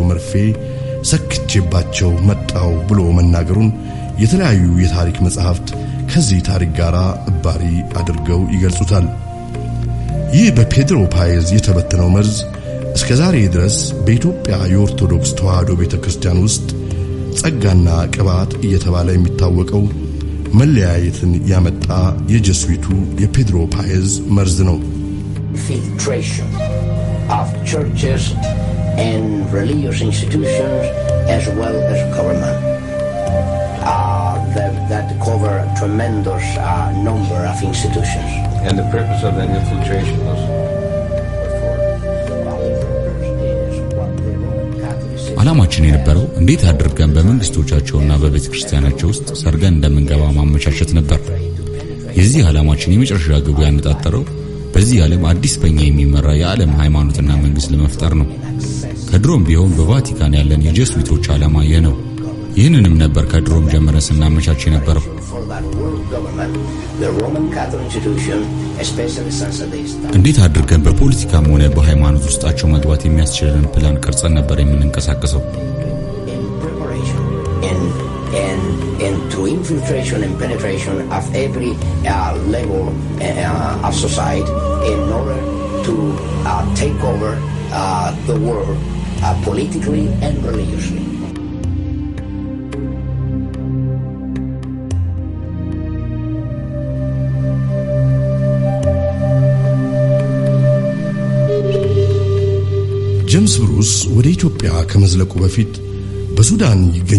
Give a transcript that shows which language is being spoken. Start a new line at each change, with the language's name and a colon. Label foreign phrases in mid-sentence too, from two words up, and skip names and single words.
Amharic: መርፌ ሰክቼባቸው መጣው ብሎ መናገሩን የተለያዩ የታሪክ መጽሐፍት ከዚህ ታሪክ ጋር እባሪ አድርገው ይገልጹታል። ይህ በፔድሮ ፓይዝ የተበተነው መርዝ እስከ ዛሬ ድረስ በኢትዮጵያ የኦርቶዶክስ ተዋህዶ ቤተክርስቲያን ውስጥ ጸጋና ቅባት እየተባለ የሚታወቀው መለያየትን ያመጣ የጀስዊቱ የፔድሮ ፓይዝ መርዝ ነው።
English: Filtration of churches and religious institutions as well as government that cover a tremendous number of institutions. And the purpose of that infiltration was
Amharic: ዓላማችን የነበረው እንዴት አድርገን በመንግስቶቻቸውና በቤተክርስቲያናቸው ውስጥ ሰርገን እንደምንገባ ማመቻቸት ነበር። የዚህ ዓላማችን የመጨረሻ ግቡ ያነጣጠረው በዚህ ዓለም አዲስ በእኛ የሚመራ የዓለም ሃይማኖትና መንግስት ለመፍጠር ነው። ከድሮም ቢሆን በቫቲካን ያለን የጀስዊቶች ዓላማ ይህ ነው። ይህንንም ነበር ከድሮም ጀምረን ስናመቻች የነበረው። እንዴት አድርገን በፖለቲካም ሆነ በሃይማኖት ውስጣቸው መግባት የሚያስችለን ፕላን ቀርጸን ነበር የምንንቀሳቀሰው።
English: And through infiltration and penetration of every level of society in order to take over the world politically and religiously.
Amharic: ጄምስ ብሩስ ወደ ኢትዮጵያ ከመዝለቁ በፊት በሱዳን ይገኝ